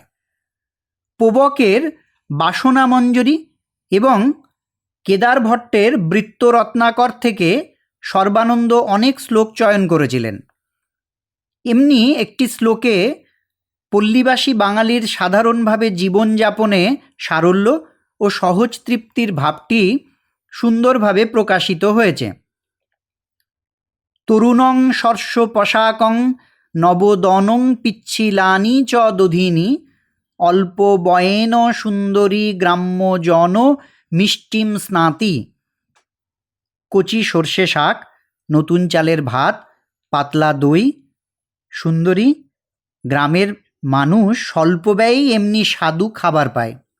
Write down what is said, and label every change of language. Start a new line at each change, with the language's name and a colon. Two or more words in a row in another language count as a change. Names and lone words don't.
Bangla: পোবকের বাসনামঞ্জরি এবং কেদার ভট্টের বৃত্তরত্নাকর থেকে সর্বানন্দ অনেক শ্লোক চয়ন করেছিলেন। এমনি একটি শ্লোকে পল্লীবাসী বাঙালির সাধারণভাবে জীবনযাপনে সারল্য ও সহজ তৃপ্তির ভাবটি সুন্দরভাবে প্রকাশিত হয়েছে।
Sanskrit: তরুণং শর্ষ পশাকং নবোদনং পিচ্ছিলানি চ দধিনী অল্প বয়েন সুন্দরী গ্রাম্য জন মিষ্টিম স্নাতি।
Bangla: কচি সর্ষে শাক, নতুন চালের ভাত, পাতলা দই, সুন্দরী গ্রামের মানুষ স্বল্প ব্যয়েই এমনি স্বাদু খাবার পায়।